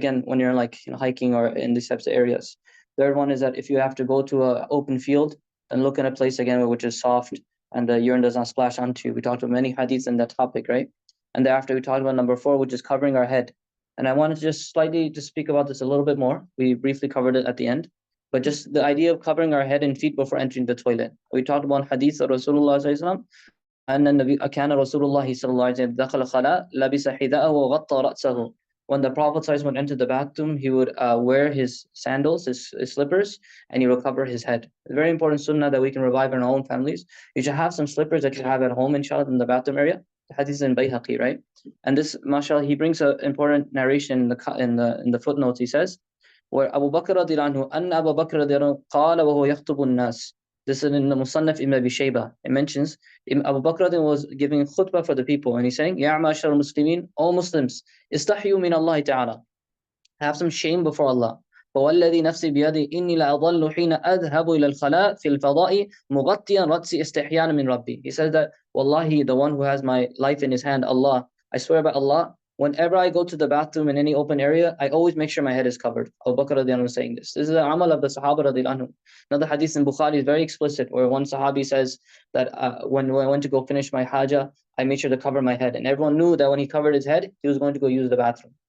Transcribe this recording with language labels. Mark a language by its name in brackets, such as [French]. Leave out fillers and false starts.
[English] Again, when you're like hiking or in these types of areas. Third one is that if you have to go to an open field, then look at a place again which is soft and the urine does not splash onto you. We talked about many hadiths on that topic, right? And thereafter we talked about number four, which is covering our head. And I wanted to just slightly to speak about this a little bit more. We briefly covered it at the end. But just the idea of covering our head and feet before entering the toilet. We talked about hadith of Rasulullah sallallahu alaihi wasallam. And then [Arabic] كان رسول الله صلى الله عليه وسلم دخل الخلاء لبس حذاءه وغطى رأسه. [English] When the Prophet sallallahu alaihi wasallam would enter the bathroom, he would wear his sandals, his slippers, and he would cover his head. It's a very important sunnah that we can revive in our own families. You should have some slippers that you have at home, inshallah, in the bathroom area. The hadith is in Bayhaqi, right? And this, mashallah, he brings an important narration in the footnotes. He says, where Abu Bakr radiallahu anhu, [Arabic] أن أبا بكر رضي الله عنه قال وهو يخطب الناس. [English] This is in the Musannaf Ibn Abi Shayba. It mentions Abu Bakr was giving khutbah for the people, and he's saying, [Arabic] يا معشر المسلمين, [English] all Muslims, [Arabic] استحيوا من الله تعالى. [English] Have some shame before Allah. [Arabic] فوالذي نفسي بيدي إني لأظل حين أذهب إلى الخلاء في الفضاء مغطيا رأسي استحيانا من ربي. [English] He says that, Wallahi, the one who has my life in his hand, Allah, I swear by Allah, whenever I go to the bathroom in any open area, I always make sure my head is covered. Abu Bakr radiallahu anhu is saying this. This is the amal of the Sahaba radiallahu anhu. Another hadith in Bukhari is very explicit, where one Sahabi says that when I went to go finish my hajah, I made sure to cover my head. And everyone knew that when he covered his head, he was going to go use the bathroom.